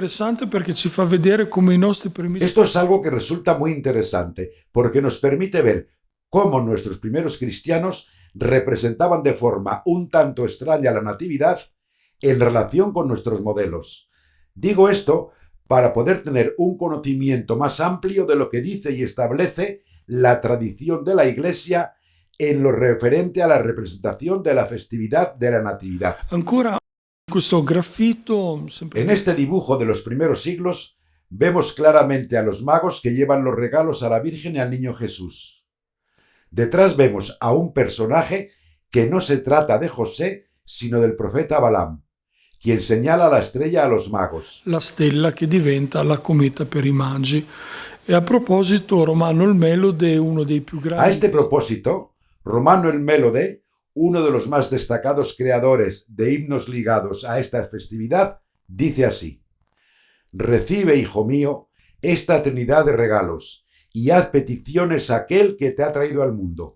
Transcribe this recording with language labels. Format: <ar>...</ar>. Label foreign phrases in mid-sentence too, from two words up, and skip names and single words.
<es>Esto es algo que resulta muy interesante, porque nos permite ver cómo nuestros primeros cristianos representaban de forma un tanto extraña la Natividad en relación con nuestros modelos. Digo esto para poder tener un conocimiento más amplio de lo que dice y establece la tradición de la Iglesia en lo referente a la representación de la festividad de la Natividad.</es> <it>Ancora Questo graffito,</it> <es>En este dibujo de los primeros siglos vemos claramente a los magos que llevan los regalos a la Virgen y al niño Jesús. Detrás vemos a un personaje que no se trata de José, sino del profeta Balaam, quien señala la estrella a los magos.</es> <it>la stella che diventa la cometa per i magi. E a proposito, Romano il Melode è uno dei più grandi...</it> <es>A este propósito, Romano el Mélode, uno de los más destacados creadores de himnos ligados a esta festividad, dice así: recibe, hijo mío, esta trinidad de regalos, y haz peticiones a aquel que te ha traído al mundo.</es>